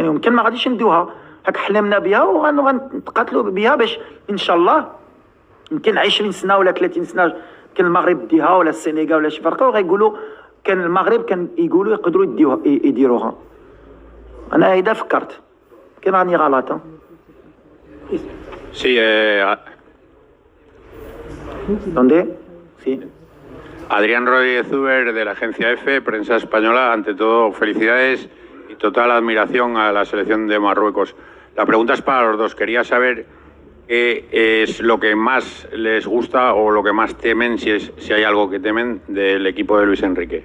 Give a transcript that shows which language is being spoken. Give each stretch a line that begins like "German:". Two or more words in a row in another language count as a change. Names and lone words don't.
Arabic: يمكن ما غاديش نديوها، هاك حلمنا بها وغنتقاتلوا بها باش ان شاء الله يمكن 20 سنه ولا 30 سنه كان المغرب ديها ولا السنغال ولا شي فرقه وغيقولوا كان المغرب كان يقولوا يقدروا يديروها. انا هيدا فكرت كان راني غلط.
Spanish: Sí, ¿Dónde? Sí. Adrián Rodríguez Zuber de la agencia EFE, prensa española. Ante todo, felicidades y total admiración a la selección de Marruecos. La pregunta es para los dos. Quería saber qué es lo que más les gusta o lo que más temen, si hay algo que temen, del equipo de Luis Enrique.